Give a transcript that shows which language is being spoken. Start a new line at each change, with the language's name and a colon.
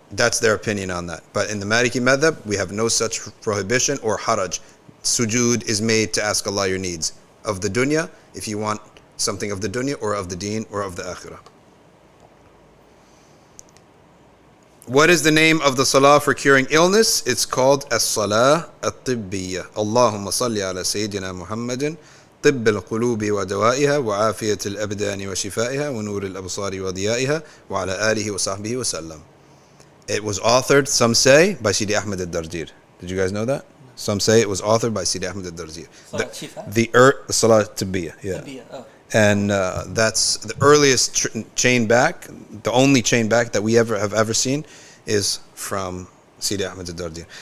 English: That's their opinion on that. But in the Maliki madhab, we have no such prohibition or haraj. Sujood is made to ask Allah your needs of the dunya, if you want something of the dunya or of the deen or of the akhirah. What is the name of the salah for curing illness? It's called as-salah at-tibbiyya.
Arabic: Allahumma salli ala Sayyidina Muhammadin طب القلوب ودوائها وعافية الأبدان وشفائها ونور الأبصار وضيائها وعلى آله وصحبه وسلم.
English: It was authored, some say, by Sidi Ahmed al-Darjir. Did you guys know that? Some say it was authored by Sidi Ahmed al-Darjir. The Salah Tibbiyya, yeah. And that's the earliest chain back, the only chain back that we have ever seen is from Sidi Ahmed al-Darjir.